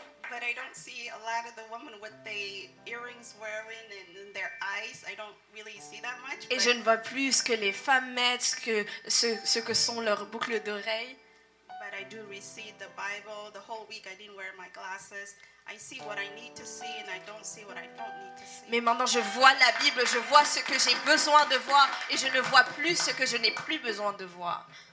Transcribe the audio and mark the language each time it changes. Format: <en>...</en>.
<en>But I don't see a lot of the women with the earrings wearing and their eyes. I don't really see that much.</en> <fr>Et je ne vois plus ce que les femmes mettent, ce que sont leurs boucles d'oreilles.</fr> <en>But I do receive the Bible. The whole week I didn't wear my glasses. I see what I need to see and I don't see what I don't need to see.</en> <fr>Mais maintenant, je vois la Bible, je vois ce que j'ai besoin de voir et je ne vois plus ce que je n'ai plus besoin de voir.</fr>